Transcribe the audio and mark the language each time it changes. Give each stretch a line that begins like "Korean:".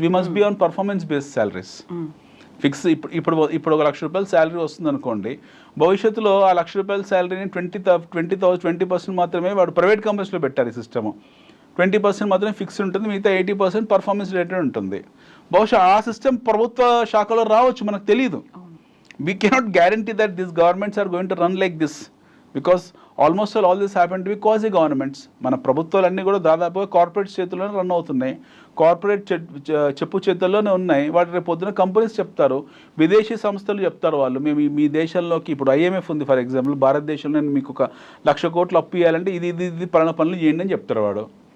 English: We must be on performance based salaries.
Telugu: Fix ఇప్పుడు 1 లక్ష రూపాయల salary వస్తుంది అనుకోండి, భవిష్యత్తులో ఆ 1 లక్ష రూపాయల శాలరీని 20% మాత్రమే వాడు ప్రైవేట్ కంపెనీస్లో పెట్టారు. ఈ సిస్టమ్ 20% మాత్రమే ఫిక్స్డ్ ఉంటుంది, మిగతా 80% పర్ఫార్మెన్స్ రిలేటెడ్ ఉంటుంది. బహుశా ఆ సిస్టమ్ ప్రభుత్వ శాఖలో రావచ్చు, మనకు తెలియదు.
English: We cannot guarantee that these governments are going to run like this, because almost all this happened to be quasi governments.
Telugu: మన ప్రభుత్వాలన్నీ కూడా దాదాపుగా కార్పొరేట్ చేతుల్లోనే రన్ అవుతున్నాయి, కార్పొరేట్ చెప్పు చేతుల్లోనే ఉన్నాయి. వాటి రేపు పొద్దున కంపెనీస్ చెప్తారు, విదేశీ సంస్థలు చెప్తారు వాళ్ళు, మేము మీ దేశంలోకి ఇప్పుడు IMF ఉంది
English: for example,
Telugu: భారతదేశంలో మీకు 1 లక్ష కోట్లు అప్పు ఇవ్వాలంటే ఇది పలానా పనులు చేయండి అని చెప్తారు వాడు.